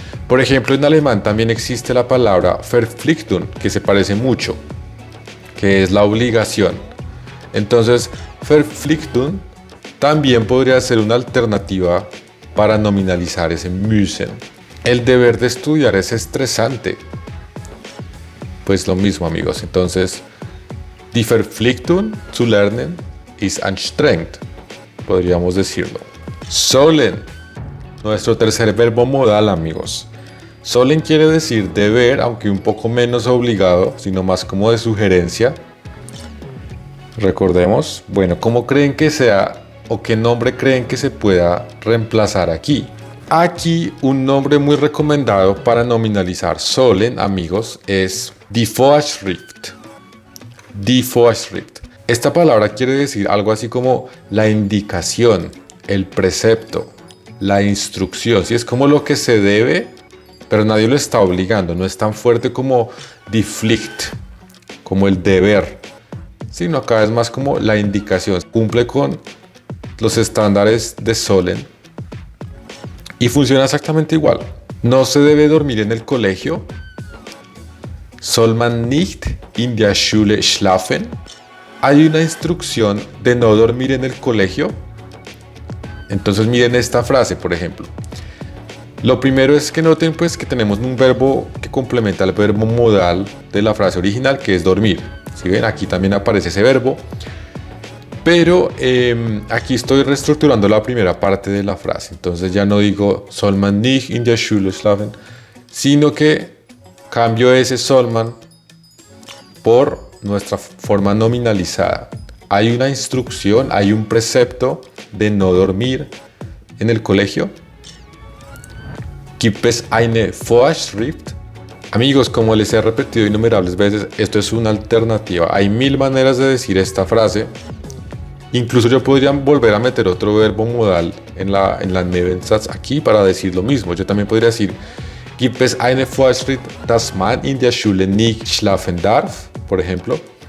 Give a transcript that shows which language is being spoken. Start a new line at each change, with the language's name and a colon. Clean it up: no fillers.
Spanish: Por ejemplo, en alemán también existe la palabra Verpflichtung, que se parece mucho, que es la obligación. Entonces, Verpflichtung también podría ser una alternativa para nominalizar ese müssen. El deber de estudiar es estresante. Pues lo mismo, amigos. Entonces,
German: die Verpflichtung zu lernen ist anstrengend,
Spanish: podríamos decirlo. Sollen, nuestro tercer verbo modal, amigos. Sollen quiere decir deber, aunque un poco menos obligado, sino más como de sugerencia. Recordemos, bueno, ¿cómo creen que sea o qué nombre creen que se pueda reemplazar aquí? Aquí un nombre muy recomendado para nominalizar sollen, amigos, es die Vorschrift. Die Vorschrift. Esta palabra quiere decir algo así como la indicación, el precepto, la instrucción. Sí, es como lo que se debe, pero nadie lo está obligando. No es tan fuerte como die Pflicht, como el deber, sino acá es más como la indicación. Cumple con los estándares de sollen y funciona exactamente igual. No se debe dormir en el colegio.
German: Soll man nicht in der Schule schlafen?
Spanish: Hay una instrucción de no dormir en el colegio. Entonces miren esta frase, por ejemplo. Lo primero es que noten pues que tenemos un verbo que complementa el verbo modal de la frase original, que es dormir. Si ven, aquí también aparece ese verbo. Pero aquí estoy reestructurando la primera parte de la frase. Entonces ya no digo
German: soll man nicht in der Schule schlafen,
Spanish: sino que cambio ese
German: soll man
Spanish: por nuestra forma nominalizada. Hay una instrucción, hay un precepto de no dormir en el colegio.
German: Gibt es eine Vorschrift?
Spanish: Amigos, como les he repetido innumerables veces, esto es una alternativa. Hay 1000 maneras de decir esta frase. Incluso yo podría volver a meter otro verbo modal en la Nebensatz aquí para decir lo mismo. Yo también podría decir
German: Gibt es eine Vorschrift, dass man in der Schule nicht schlafen darf?
Spanish: Por ejemplo.